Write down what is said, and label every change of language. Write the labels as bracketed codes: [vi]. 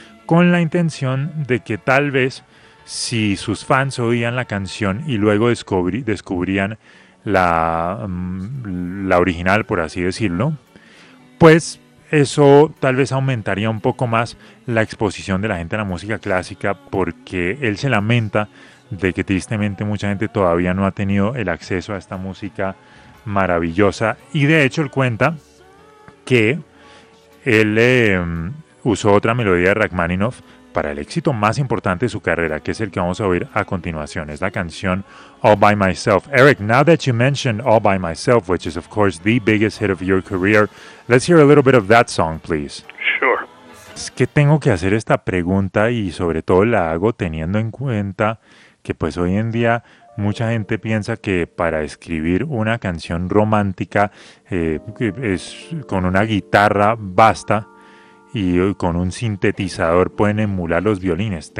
[es] con la intención de que tal vez si sus fans oían la canción y luego descubrían la original, por así decirlo, pues eso tal vez aumentaría un poco más la exposición de la gente a la música clásica, porque él se lamenta de que tristemente mucha gente todavía no ha tenido el acceso a esta música maravillosa. Y de hecho él cuenta que él usó otra melodía de Rachmaninoff para el éxito más importante de su carrera, que es el que vamos a oír a continuación. Es la canción All By Myself. [en] Eric, now that you mentioned All By Myself, which is of course the biggest hit of your career, let's hear a little bit of that song, please. Sure. [es] Es que tengo que hacer esta pregunta, y sobre todo la hago teniendo en cuenta que pues hoy en día mucha gente piensa que para escribir una canción romántica es con una guitarra basta, y con un sintetizador pueden emular los violines.